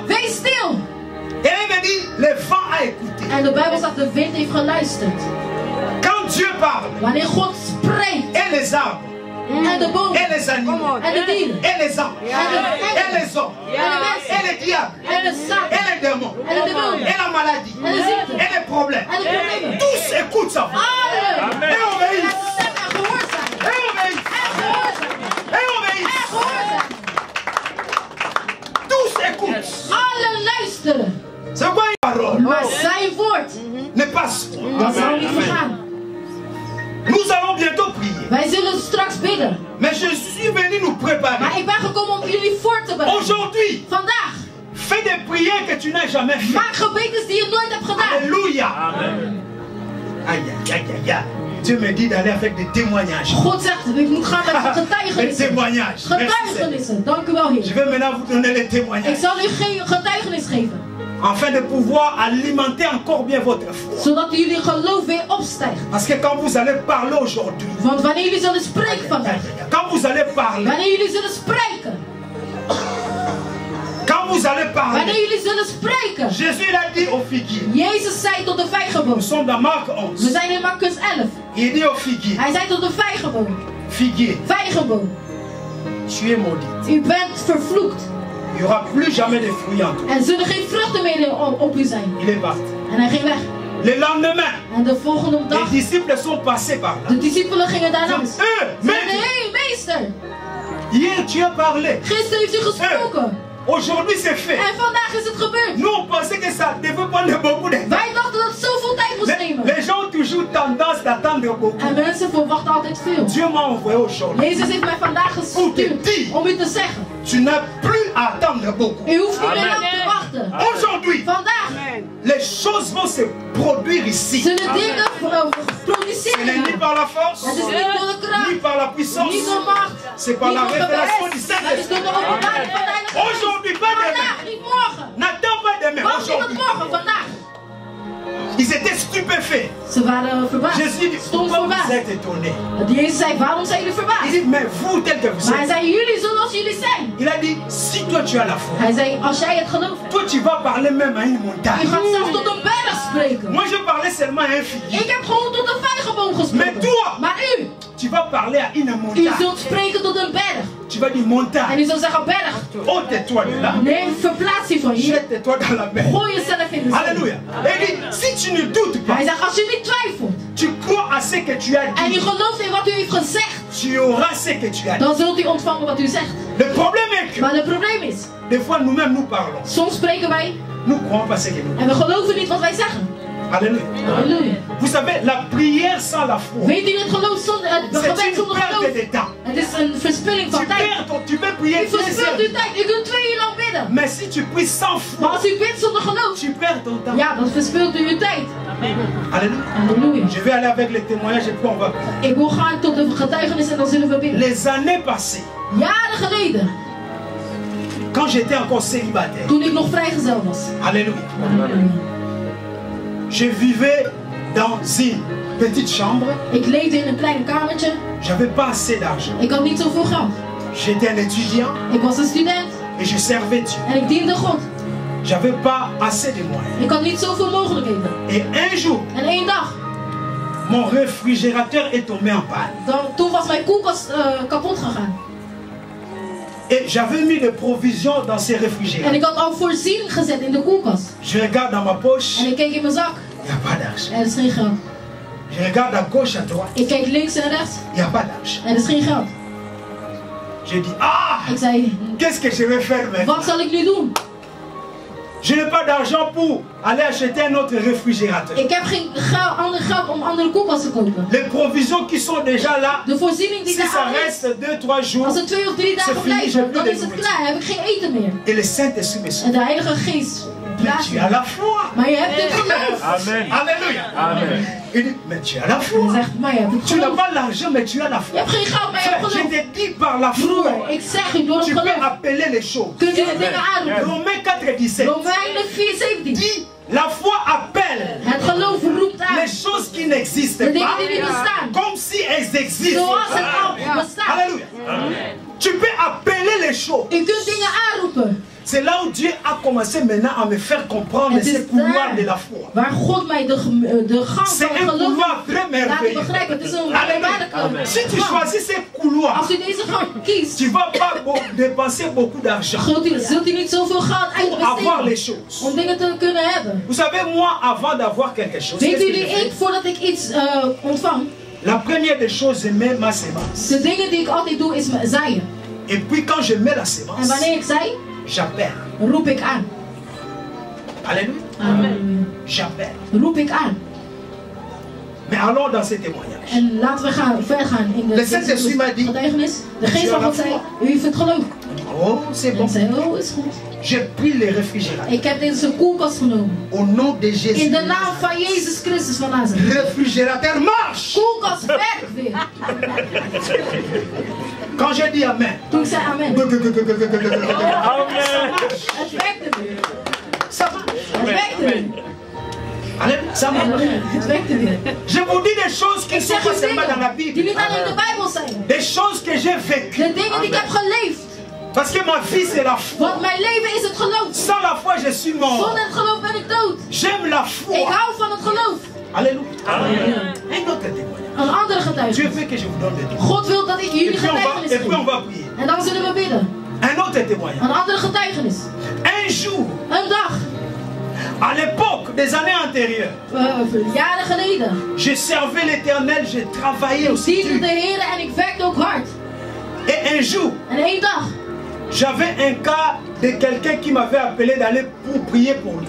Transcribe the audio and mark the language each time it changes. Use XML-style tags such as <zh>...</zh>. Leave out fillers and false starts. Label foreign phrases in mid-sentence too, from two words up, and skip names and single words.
<nl>Wees stil.</nl> <fr>Et il me dit, le vent a écouté.</fr> <nl>En de Bijbel zegt, de wind heeft geluisterd.</nl> <fr>Quand Dieu parle,</fr> <nl>Wanneer God spreekt.</nl> <fr>et les arbres,</fr> <nl>En de bomen.</nl> <fr>et les animaux,</fr> <nl>En de dieren.</nl> <fr>et les anges, et les hommes,</fr> <nl>En de mensen.</nl> <fr>et les diables,</fr> <nl>En de</nl> <fr>et Satan. les démons,</fr> <nl>En de demonen.</nl> <fr>et la maladie,</fr> <nl>En de ziekte.</nl> <fr>et les problèmes.</fr> <nl>En de problemen.</nl> <fr>Tous écoutent sa voix.</fr> <nl>Allen.</nl> <fr>Et obéissent.</fr> <nl>En stem en gehoorzaam.</nl> <fr>Et obéissent.</fr> <nl>En gehoorzaam.</nl> <fr>Et obéissent.</fr> <nl>En gehoorzaam.</nl> <fr>Tous écoutent.</fr> <nl>Allen luisteren.</nl> <fr>C'est quoi une parole?</fr> <nl>Maar zijn woord,</nl> <fr>Ne passe pas.</fr> <nl>dat zal niet vergaan.</nl> <fr>Nous allons bientôt prier.</fr> <nl>Wij zullen straks bidden.</nl> <fr>Mais je suis venu nous préparer.</fr> <nl>Maar ik ben gekomen om jullie voor te bereiden.</nl> <fr>Aujourd'hui,</fr> <nl>Vandaag,</nl> <fr>fais des prières que tu n'as jamais fait.</fr> <nl>maak gebedens die je nooit hebt gedaan.</nl> <fr>Alléluia. Aïe, aïe, aïe, aïe, aïe. Dieu me dit d'aller avec des témoignages.</fr> <nl>God zegt, ik moet gaan met</nl> <fr>Des</fr> <nl>getuigenissen.</nl> <fr>témoignages. Merci, Seigneur.</fr> <nl>Getuigenissen, dank u wel</nl> <fr>Je</fr> <nl>Heer.</nl> <fr>vais maintenant vous donner les</fr> <nl>Ik</nl> <fr>témoignages.</fr> <nl>zal u geen getuigenis geven.</nl> <fr>Afin de pouvoir alimenter encore bien votre foi.</fr> <nl>Zodat jullie geloof weer opstijgt.</nl> <fr>Parce que quand vous allez parler aujourd'hui,</fr> <nl>Want wanneer jullie zullen spreken vandaag.</nl> <fr>quand vous allez parler,</fr> <nl>Wanneer jullie zullen spreken.</nl> <fr>quand vous allez parler,</fr> <nl>Wanneer jullie zullen spreken.</nl> <fr>Jésus il a dit au figuier,</fr> <nl>Jezus zei tot de</nl> <fr>nous</fr> <nl>vijgenboom.</nl> <fr>sommes dans Marc</fr> <nl>We 11, zijn in Marcus 11.</nl> <fr>il dit au figuier,</fr> <nl>Hij zei tot de vijgenboom.</nl> <fr>figuier,</fr> <nl>Vijgenboom.</nl> <fr>tu es maudit.</fr> <nl>U bent vervloekt.</nl> <fr>Il n'y aura plus jamais de fruits en toi.</fr> <nl>Er zullen geen vruchten meer op u zijn.</nl> <fr>Il est parti.</fr> <nl>En hij ging weg.</nl> <fr>Le lendemain,</fr> <nl>En de volgende</nl> <fr>les</fr> <nl>dag,</nl> <fr>disciples sont passés par là.</fr> <nl>de discipelen gingen daar langs. Ze zeiden,</nl> <fr>Mais</fr> <nl>hé meester,</nl> <fr>hier tu as parlé.</fr> <nl>gisteren heeft u gesproken.</nl> <fr>Aujourd'hui c'est fait.</fr> <nl>En vandaag is het gebeurd.</nl> <fr>Nous on pensait que ça devait prendre beaucoup de temps.</fr> <nl>Wij dachten dat het zoveel tijd moest nemen.</nl> <fr>Les gens ont toujours tendance d'attendre beaucoup.</fr> <nl>En mensen verwachten altijd veel.</nl> <fr>Dieu m'a envoyé aujourd'hui.</fr> <nl>Jezus heeft mij vandaag gestuurd om u te zeggen.</nl> <fr>Tu n'as plus à attendre beaucoup.</fr> <nl>U hoeft niet meer lang te wachten.</nl> <fr>Aujourd'hui,</fr> <nl>Vandaag</nl> <fr>les choses vont se produire ici.</fr> <nl>zullen dingen</nl> <fr>Ce n'est</fr> <nl>produceren.</nl> <fr>ni par la force,</fr> <nl>Het is niet door de</nl> <fr>ni</fr> <nl>kracht,</nl> <fr>par la puissance.</fr> <nl>niet door macht,</nl> <fr>C'est par</fr> <nl>niet</nl> <fr>la</fr> <nl>door</nl> <fr>révélation du</fr> <nl>geweld. Het is door</nl> <fr>Saint-Esprit.</fr> <nl>de openbaring van de Heilige Geest.</nl> <fr>Aujourd'hui, pas</fr> <nl>Vandaag,</nl> <fr>demain.</fr> <nl>niet morgen.</nl> <fr>N'attends pas demain.</fr> <nl>Wacht niet tot</nl> <fr>Aujourd'hui.</fr> <nl>morgen, vandaag.</nl> <fr>Ils étaient stupéfaits.</fr> <nl>Ze waren verbaasd.</nl> <fr>Jésus dit,</fr> <nl>Stond</nl> <fr>pourquoi vous</fr> <nl>verbaasd.</nl> <fr>êtes étonnés?</fr> <nl>Jezus zei, waarom zijn jullie</nl> <fr>Il</fr> <nl>verbaasd?</nl> <fr>dit, mais vous tel que vous</fr> <nl>Maar hij</nl> <fr>êtes.</fr> <nl>zei, jullie zoals jullie zijn.</nl> <fr>Il a dit, si toi tu as la foi,</fr> <nl>Hij zei, als jij het geloof hebt,</nl> <fr>toi tu vas parler même à une</fr> <nl>je</nl> <fr>montagne.</fr> <nl>gaat zelfs tot een berg spreken.</nl> <fr>Moi je parlais seulement à un figuier.</fr> <nl>Ik heb gewoon tot een vijgenboom gesproken.</nl> <fr>Mais toi,</fr> <nl>Maar u,</nl> <fr>tu vas parler à une</fr> <nl>u</nl> <fr>montagne.</fr> <nl>zult spreken tot een berg.</nl> <fr>Tu vas dire</fr> <nl>En</nl> <fr>montagne.</fr> <nl>u zult zeggen, berg.</nl> <fr>Ôte-toi de là.</fr> <nl>Nee, verplaats je van hier.</nl> <fr>Jette-toi dans la mer.</fr> <nl>Gooi jezelf in de zee.</nl> <fr>Alléluia. Et il dit, si tu ne doutes pas,</fr> <nl>Hij zegt, als je niet twijfelt</nl> <fr>tu crois à ce que tu as</fr> <nl>en u</nl> <fr>dit,</fr> <nl>gelooft in wat u heeft gezegd,</nl> <fr>tu auras ce que tu as dit.</fr> <nl>dan zult u ontvangen wat u zegt.</nl> <fr>Le problème est que,</fr> <nl>Maar het probleem is,</nl> <fr>des fois nous-mêmes nous parlons.</fr> <nl>soms spreken wij</nl> <fr>Nous ne croyons pas ce que nous disons.</fr> <nl>en we geloven niet wat wij zeggen.</nl> <fr>Alléluia.</fr> <nl>Halleluja.</nl> <fr>Vous savez, la prière sans la foi,</fr> <nl>Weet u het geloof zonder, het</nl> <fr>c'est</fr> <nl>gebed</nl> <fr>une</fr> <nl>zonder geloof?</nl> <fr>perte de temps.</fr> <nl>Het is een verspilling van tijd.</nl> <fr>Tu peux prier</fr> <nl>U 2 verspilt</nl> <fr>heures.</fr> <nl>uw tijd. U kunt 2 uur lang bidden.</nl> <fr>Mais si tu pries sans</fr> <nl>Maar</nl> <fr>foi,</fr> <nl>als u bidt zonder geloof,</nl> <fr>tu perds ton temps.</fr> <nl>ja, dan verspilt u uw tijd.</nl> <fr>Alléluia.</fr> <nl>Halleluja.</nl> <fr>Je vais aller avec les témoignages et puis on va prier.</fr> <nl>Ik wil gaan tot de getuigenis en dan zullen we bidden.</nl> <fr>Les années passées,</fr> <nl>Jaren geleden,</nl> <fr>quand j'étais encore célibataire,</fr> <nl>toen ik nog vrijgezel was.</nl> <fr>Alléluia, je vivais dans une petite chambre.</fr> <nl>Ik leefde in een klein kamertje.</nl> <fr>J'avais pas assez d'argent.</fr> <nl>Ik had niet zoveel geld.</nl> <fr>J'étais un étudiant</fr> <nl>Ik was een student</nl> <fr>et je servais Dieu.</fr> <nl>en ik diende God.</nl> <fr>J'avais pas assez de moyens.</fr> <nl>Ik had niet zoveel mogelijkheden.</nl> <fr>Et un jour,</fr> <nl>En één dag,</nl> <fr>mon réfrigérateur est tombé en panne.</fr> <nl>toen was mijn koelkast kapot gegaan.</nl> <fr>Et j'avais mis des provisions dans ces</fr> <nl>En</nl> <fr>réfrigérateurs.</fr> <nl>ik had al voorzien gezet in de koelkast.</nl> <fr>Je regarde dans ma poche,</fr> <nl>En ik keek in mijn zak.</nl> <fr>il n'y a pas d'argent.</fr> <nl>En er is geen geld.</nl> <fr>Je regarde à gauche, à droite,</fr> <nl>Ik keek links en rechts.</nl> <fr>il n'y a pas d'argent.</fr> <nl>En er is geen geld.</nl> <fr>J'ai dit, ah,</fr> <nl>Ik zei, qu'est-ce que je vais faire maintenant? wat zal ik nu doen?</nl> <fr>Je n'ai pas d'argent pour aller acheter un autre réfrigérateur.</fr> <nl>Ik heb geen ander geld om andere koelkast te kopen.</nl> <fr>Les provisions qui sont déjà là,</fr> <nl>De voorziening die</nl> <fr>si</fr> <nl>daar</nl> <fr>ça</fr> <nl>al is,</nl> <fr>reste 2-3 jours,</fr> <nl>als het 2 of 3 dagen</nl> <fr>c'est fini, j'ai</fr> <nl>blijven,</nl> <fr>plus</fr> <nl>dan</nl> <fr>de</fr> <nl>is het</nl> <fr>nourriture.</fr> <nl>klaar. Dan heb ik geen eten meer.</nl> <fr>Et le Saint-Esprit me</fr> <nl>En</nl> <fr>suit.</fr> <nl>de Heilige Geest</nl> <fr>Mais</fr> <nl>blaast</nl> <fr>tu</fr> <nl>me.</nl> <fr>as la foi.</fr> <nl>Maar je hebt het geloof.</nl> <fr>Amen. Alléluia. Amen. Il dit, mais tu as la foi.</fr> <nl>Hij zegt, maar je hebt het</nl> <fr>Tu n'as</fr> <nl>geloof.</nl> <fr>pas l'argent, mais tu as la</fr> <nl>Je</nl> <fr>foi.</fr> <nl>hebt geen geld, maar je hebt</nl> <fr>Frère, je</fr> <nl>geloof.</nl> <fr>te dis par la</fr> <nl>Broer,</nl> <fr>foi,</fr> <nl>ik zeg u door het</nl> <fr>tu peux</fr> <nl>geloof.</nl> <fr>appeler les choses.</fr> <nl>Kun je de dingen aanroepen.</nl> <fr>Romains 4:17</fr> <nl>Romeinen 4:17.</nl> <fr>dit, la foi appelle</fr> <nl>Het geloof roept aan.</nl> <fr>les choses qui n'existent</fr> <nl>De dingen</nl> <fr>pas</fr> <nl>die niet bestaan.</nl> <fr>comme si elles existent.</fr> <nl>Zoals het al bestaat.</nl> <fr>Alléluia. Tu peux appeler les choses.</fr> <nl>U kunt dingen aanroepen.</nl> <fr>C'est là où Dieu a commencé maintenant à me faire comprendre</fr> <nl>Het</nl> <fr>ces</fr> <nl>is</nl> <fr>couloirs de la</fr> <nl>daar</nl> <fr>foi.</fr> <nl>waar God mij de gang</nl> <fr>C'est</fr> <nl>van</nl> <fr>un</fr> <nl>het geloof</nl> <fr>couloir très</fr> <nl>laat</nl> <fr>merveilleux.</fr> <nl>begrijpen. Het is een</nl> <fr>Alléluia.</fr> <nl>wonderlijke</nl> <fr>Si tu</fr> <nl>gang.</nl> <fr>choisis ces couloirs,</fr> <nl>Als u deze gang kiest,</nl> <fr>tu ne vas pas dépenser beaucoup d'argent</fr> <nl>zult u niet zoveel geld</nl> <fr>pour avoir les</fr> <nl>uitbesteden</nl> <fr>choses.</fr> <nl>om dingen te kunnen hebben.</nl> <fr>Vous savez, moi, avant d'avoir quelque chose,</fr> <nl>Weet</nl> <fr>qu'est-ce que</fr> <nl>jullie,</nl> <fr>j'ai fait?</fr> <nl>ik voordat ik iets ontvang,</nl> <fr>La première des choses, je mets ma sémence.</fr> <nl>de dingen die ik altijd doe is zaaien.</nl> <fr>Et puis quand je mets la</fr> <nl>En</nl> <fr>sémence,</fr> <nl>wanneer ik zaai,</nl> <fr>j'appelle.</fr> <nl>roep ik aan.</nl> <fr>Alléluia. Amen. J'appelle.</fr> <nl>Roep ik aan.</nl> <fr>Mais allons dans ces témoignages.</fr> <nl>En laten we verder gaan in</nl> <fr>Le Saint-Esprit m'a dit,</fr> <nl>getuigenis. De geest van God zei, u heeft het geloof.</nl> <fr>Oh, c'est</fr> <nl>En</nl> <fr>bon.</fr> <nl>ik zei, oh, is goed.</nl> <fr>J'ai pris les réfrigérateurs.</fr> <nl>Ik heb deze koelkast genomen.</nl> <fr>Au nom de Jésus.</fr> <nl>In de naam van Jezus Christus van Nazareth.</nl> <fr>Réfrigérateur marche.</fr> <nl>Koelkast werkt weer.</nl> <fr>Quand j'ai dit Amen.</fr> <nl>Toen ik zei amen. Amen. Het werkte weer.</nl> <fr>Ça marche.</fr> <nl>Het werkte weer.</nl> <fr>Alléluia. Ça marche.</fr> <nl>Het werkte weer.</nl> <fr>Je vous dis des choses qui</fr> <nl>Ik</nl> <fr>ne sont</fr> <nl>zeg</nl> <fr>pas</fr> <nl>u</nl> <fr>seulement dans la</fr> <nl>dingen die</nl> <fr>Bible.</fr> <nl>niet alleen in de Bijbel zijn.</nl> <fr>Des choses que j'ai vécues.</fr> <nl>De dingen die ik heb geleefd.</nl> <fr>Parce que ma vie, c'est la foi.</fr> <nl>Want mijn leven is het geloof.</nl> <fr>Sans la foi, je suis mort.</fr> <nl>Zonder het geloof ben ik dood.</nl> <fr>J'aime la</fr> <nl>Ik</nl> <fr>foi.</fr> <nl>hou van het geloof.</nl> <fr>Alléluia. Un autre témoignage.</fr> <nl>Een andere</nl> <fr>Dieu</fr> <nl>getuigenis.</nl> <fr>veut que je vous donne des témoignages.</fr> <nl>God wil dat ik jullie getuigenis</nl> <fr>Et puis on</fr> <nl>geef.</nl> <fr>va prier.</fr> <nl>En dan zullen we bidden.</nl> <fr>Un autre témoignage.</fr> <nl>Een andere getuigenis.</nl> <fr>Un jour,</fr> <nl>Een dag.</nl> <fr>à l'époque des années antérieures,</fr> <nl>Jaren geleden.</nl> <fr>je servais l'Éternel, je travaillais</fr> <nl>Ik</nl> <fr>aussi.</fr> <nl>diende de Heer en ik werkte ook hard.</nl> <fr>Et un jour,</fr> <nl>En één dag</nl> <fr>j'avais un cas de quelqu'un qui m'avait appelé d'aller pour prier pour lui.</fr>